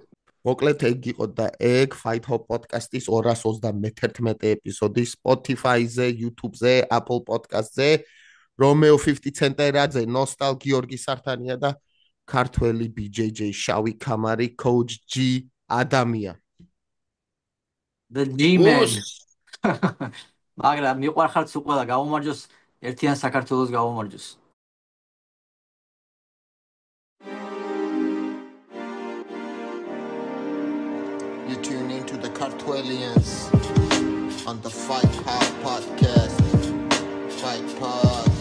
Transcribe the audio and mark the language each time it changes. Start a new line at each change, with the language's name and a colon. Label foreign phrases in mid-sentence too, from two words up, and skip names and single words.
Georgian: მოკლედ ეგ იყო და ეგ Fight Hop podcast-ის 231 ეპიზოდი Spotify-ზე, YouTube-ზე, Apple Podcast-ზე, Romeo 50 Cent-ერაძე, Nostal გიორგი სართანია და ქართველი BJJ შავი ქამარი Coach G ადამია.
English: The G-Man.
Georgian: მაგრამ მიყვარხარ თუ ყველა გამომარჯოს ერთიან საქართველოს გამომარჯოს.
English: You tune into the Cartwellians on the Fight Hop podcast. Fight Hop.